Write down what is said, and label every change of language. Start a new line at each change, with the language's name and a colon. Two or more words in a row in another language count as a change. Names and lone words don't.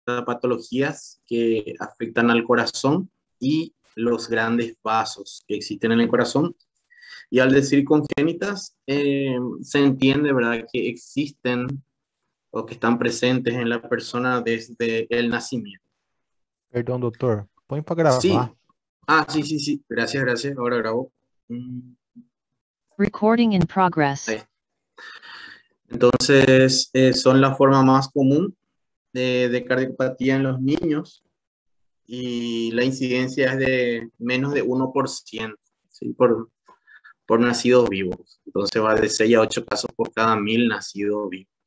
Spanish: patologías que afectan al corazón y los grandes vasos que existen en el corazón. Y al decir congénitas, se entiende, ¿verdad?, que existen o que están presentes en la persona desde el nacimiento.
Portuguese: Perdão, doutor. Põe para gravar.
Spanish: Sí. Sí, sí, sí. Gracias, gracias. Ahora grabo.
English: Recording in progress.
Spanish: Ahí. Entonces, son la forma más común de cardiopatía en los niños y la incidencia es de menos de 1%, ¿sí? por nacidos vivos. Entonces va de 6 a 8 casos por cada 1000 nacidos vivos.